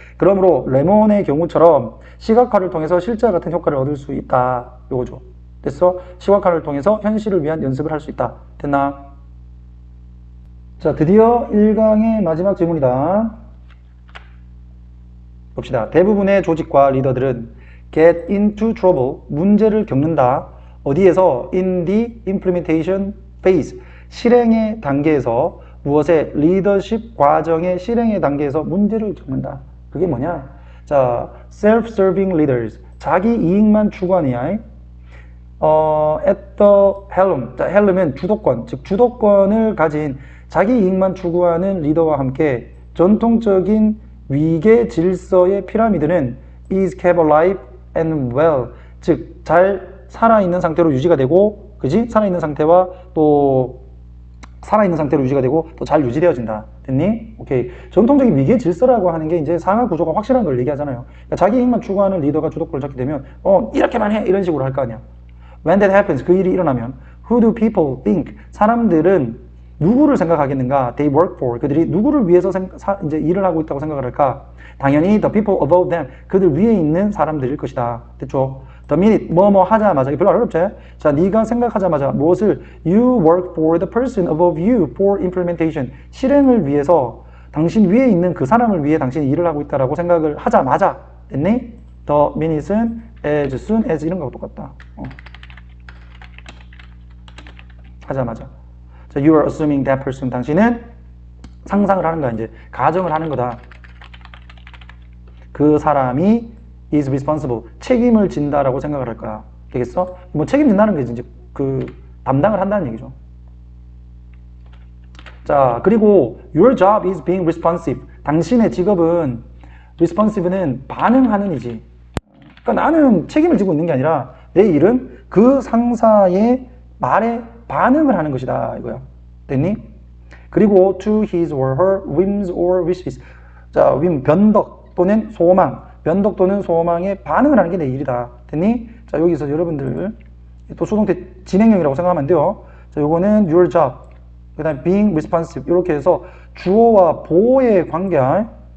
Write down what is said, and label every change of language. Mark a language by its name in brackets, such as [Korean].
[Korean] 그러므로 레몬의 경우처럼 시각화를 통해서 실제와 같은 효과를 얻을 수 있다. 요거죠. 됐어? 시각화를 통해서 현실을 위한 연습을 할 수 있다. 됐나? 자, 드디어 1강의 마지막 질문이다. 봅시다. 대부분의 조직과 리더들은 [English] get into trouble, [Korean] 문제를 겪는다. 어디에서? [English] in the implementation phase, [Korean] 실행의 단계에서 무엇의? 리더십 과정의 실행의 단계에서 문제를 겪는다. 그게 뭐냐? 자, self-serving leaders, 자기 이익만 추구하느냐? at the helm, 자, helm은 주도권, 즉 주도권을 가진 자기 이익만 추구하는 리더와 함께 전통적인 위계 질서의 피라미드는 [English] is kept alive and well, [Korean] 즉 잘 살아있는 상태로 유지가 되고, 그지? 살아있는 상태와 또 살아있는 상태로 유지가 되고 또 잘 유지되어진다. 됐니? 오케이. 전통적인 위계 질서라고 하는 게 이제 상하 구조가 확실한 걸 얘기하잖아요. 그러니까 자기 이익만 추구하는 리더가 주도권을 잡게 되면 이렇게만 해 이런 식으로 할 거 아니야. [English] When that happens, [Korean] 그 일이 일어나면 [English] who do people think? [Korean] 사람들은 누구를 생각하겠는가? [English] They work for. [Korean] 그들이 누구를 위해서 이제 일을 하고 있다고 생각을 할까? [English] 당연히 the people above them. [Korean] 그들 위에 있는 사람들일 것이다. 됐죠? The minute 뭐뭐 하자마자, 이게 별로 안 어렵지? 자, 네가 생각하자마자 무엇을? [English] You work for the person above you for implementation. [Korean] 실행을 위해서 당신 위에 있는 그 사람을 위해 당신이 일을 하고 있다라고 생각을 하자마자. 됐니? The minute은 [English] as soon as [Korean] 이런 거하고 똑같다. 하자마자. [English] 자, you are assuming that person. [Korean] 당신은 상상을 하는 거야, 이제. 가정을 하는 거다. 그 사람이 [English] is responsible. [Korean] 책임을 진다라고 생각을 할 거야. 되겠어? 뭐 책임진다는 게 이제 그 담당을 한다는 얘기죠. [English] 자, 그리고 your job is being responsive. [Korean] 당신의 직업은 responsive는 반응하는 이지. 그러니까 나는 책임을 지고 있는 게 아니라 내 일은 그 상사의 말에 반응을 하는 것이다. 이거야. 됐니? [English] 그리고 to his or her whims or wishes. [Korean] 자, whim, 변덕 또는 소망. 변덕 또는 소망에 반응을 하는 게 내 일이다. 됐니? 자, 여기서 여러분들 또 수동태 진행형이라고 생각하면 안 돼요. 자, 요거는 your job. 그 다음에 being responsive. 이렇게 해서 주어와 보어의 관계야.